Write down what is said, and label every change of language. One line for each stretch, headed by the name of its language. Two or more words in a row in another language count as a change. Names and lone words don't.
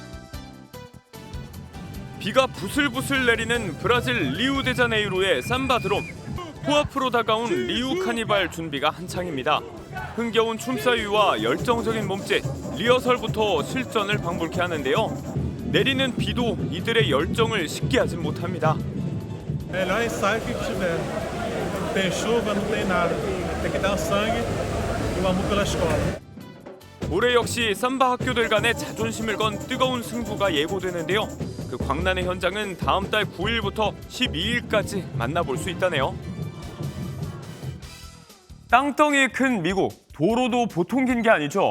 Korean: 비가 부슬부슬 내리는 브라질 리우데자네이루의 삼바드롬. 코앞으로 다가온 리우 카니발 준비가 한창입니다. 흥겨운 춤사위와 열정적인 몸짓, 리허설부터 실전을 방불케 하는데요. 내리는 비도 이들의 열정을 식게 하진 못합니다.
Portuguese: Melhor ensaio que tiver. Não tem chuva, não tem nada. Tem que dar sangue e o amor pela escola.
Korean: 올해 역시 삼바 학교들 간의 자존심을 건 뜨거운 승부가 예고되는데요. 그 광란의 현장은 다음 달 9일부터 12일까지 만나볼 수 있다네요. 땅덩이 큰 미국, 도로도 보통 긴 게 아니죠.